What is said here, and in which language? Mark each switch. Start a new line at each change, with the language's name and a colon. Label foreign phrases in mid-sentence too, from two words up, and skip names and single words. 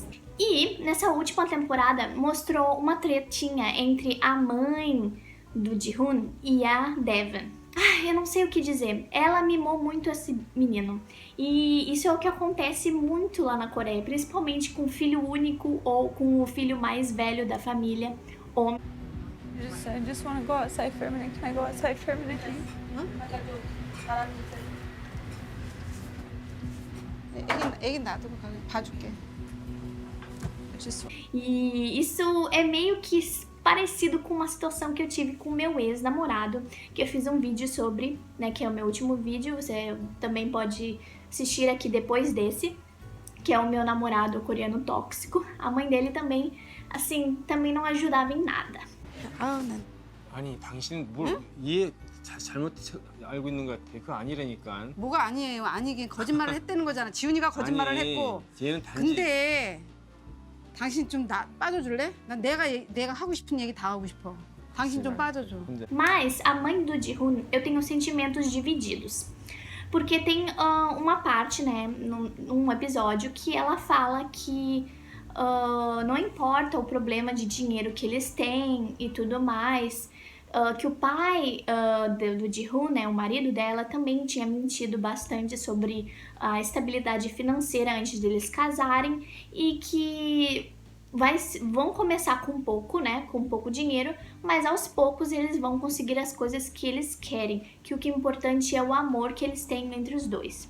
Portuguese: E nessa última temporada mostrou uma tretinha entre a mãe do Ji-hoon e a Devon. Eu não sei o que dizer. Ela mimou muito esse menino. E isso é o que acontece muito lá na Coreia, principalmente com o filho único ou com o filho mais velho da família. Homem.
English: I just want to go outside for a minute. Can I go outside for a minute?
Korean: 애기 놔두고 봐줄게.
Portuguese: E isso é meio que parecido com uma situação que eu tive com o meu ex-namorado, que eu fiz um vídeo sobre, né, que é o meu último vídeo, você também pode assistir aqui depois desse, que é o meu namorado coreano tóxico. A mãe dele também, assim, também não ajudava em nada.
Korean: 아니 당신은 뭘 이해 잘못 알고 있는 것 같아. 그거 아니라니까. 뭐가 아니에요? 아니긴 거짓말을 했다는 거잖아. 지훈이가 거짓말을 했고. 얘는 단지. 근데 당신 좀 빠져줄래? 난 내가 하고 싶은 얘기 다 하고 싶어. 당신 좀 빠져줘.
Portuguese: Mas a mãe do Ji-hoon, eu tenho sentimentos divididos. Porque tem uma parte, né, num episódio que ela fala que não importa o problema de dinheiro que eles têm e tudo mais, que o pai do Ji-hoon, né, o marido dela, também tinha mentido bastante sobre a estabilidade financeira antes deles casarem e que vão começar com pouco, né, com pouco dinheiro, mas aos poucos eles vão conseguir as coisas que eles querem, que o que é importante é o amor que eles têm entre os dois.